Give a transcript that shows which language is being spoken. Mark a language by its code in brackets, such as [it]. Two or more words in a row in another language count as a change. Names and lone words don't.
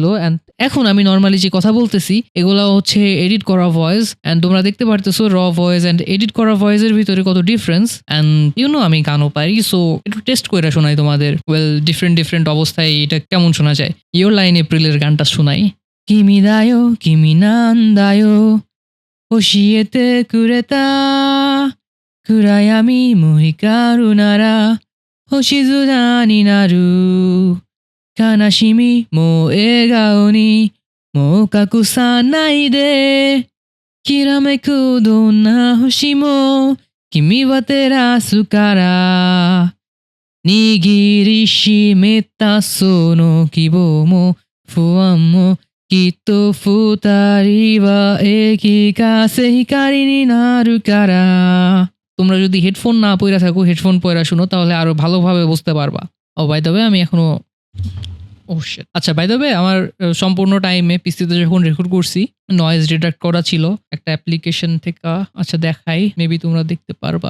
[bn] অ্যান্ড এখন আমি নর্মালি যে কথা বলতেছি এগুলো হচ্ছে এডিট করা ভয়েস। অ্যান্ড তোমরা দেখতে পারতেছো [en] raw voice and edit [bn] করা ভয়েসের ভিতরে কত ডিফারেন্স। অ্যান্ড আমি গানও পারি, সো একটু টেস্ট করে শোনাই তোমাদের। [en] well, different [bn] অবস্থায় এটা কেমন শোনা যায়। ইয়োর লাইন এপ্রিলের গানটা শোনাই। [ja] 君だよ君なんだよ教えてくれた暗闇も光るなら星空になる悲しみも笑顔にもう隠さないできらめくどんな星も君は照らすから握りしめたその希望も不安もきっと二人はきかせ光になるから。 [bn] তোমরা যদি হেডফোন না পইরা থাকো, হেডফোন পইরা শুনো, তাহলে আরো ভালোভাবে বুঝতে পারবা। ও [en] by the way, [bn] আমি এখনো শিট। আচ্ছা, [en] by the way, [bn] আমার সম্পূর্ণ টাইমে পিসিতে যখন রেকর্ড করছি [en] noise detect [bn] করা ছিল একটা অ্যাপ্লিকেশন থেকে। আচ্ছা দেখাই, মেবি তোমরা দেখতে পারবা।